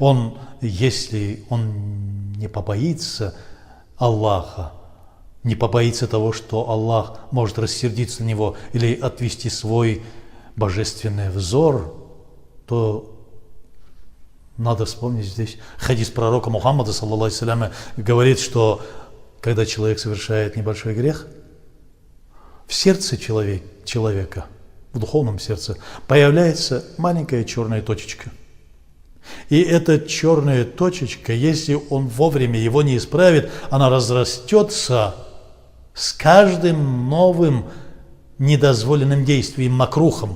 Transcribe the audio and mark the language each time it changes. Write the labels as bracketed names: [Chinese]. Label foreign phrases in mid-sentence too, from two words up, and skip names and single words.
[Russian] если он не побоится Аллаха, не побоится того, что Аллах может рассердиться на него или отвести свой божественный взор, то надо вспомнить здесь хадис пророка Мухаммада, [Arabic] صلى الله عليه وسلم, [Russian] говорит, что когда человек совершает небольшой грех, в сердце человека, в духовном сердце, появляется маленькая черная точечка. И эта черная точечка, если он вовремя его не исправит, она разрастется с каждым новым недозволенным действием, макрухом.